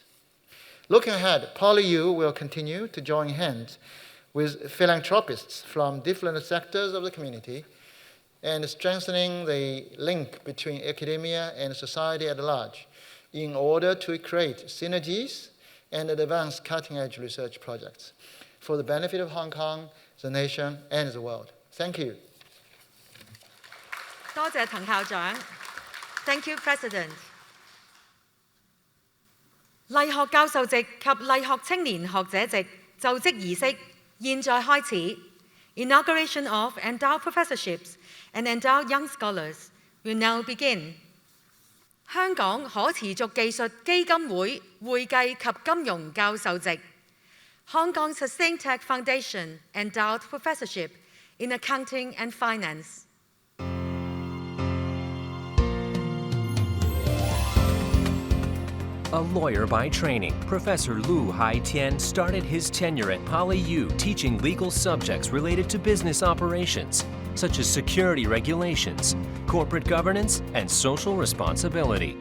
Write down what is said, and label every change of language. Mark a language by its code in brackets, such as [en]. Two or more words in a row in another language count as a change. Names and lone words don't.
[en] Looking ahead, PolyU will continue to join hands with philanthropists from different sectors of the community and strengthening the link between academia and society at large in order to create synergies and advance cutting-edge research projects for the benefit of Hong Kong, the nation, and the world. Thank you. [yue] 多謝滕校長。 [en] Thank you, President. [yue] 勵學教授席及勵學青年學者席就職儀式現在開始。 [en] Inauguration of Endowed Professorships and Endowed Young Scholars will now begin. 香港可持續技術基金會會計及金融教授席 Hong Kong Sustained Tech Foundation Endowed Professorship in Accounting and Finance. A lawyer by training, Professor Lu Hai-Tian started his tenure at PolyU teaching legal subjects related to business operations, such as security regulations, corporate governance, and social responsibility.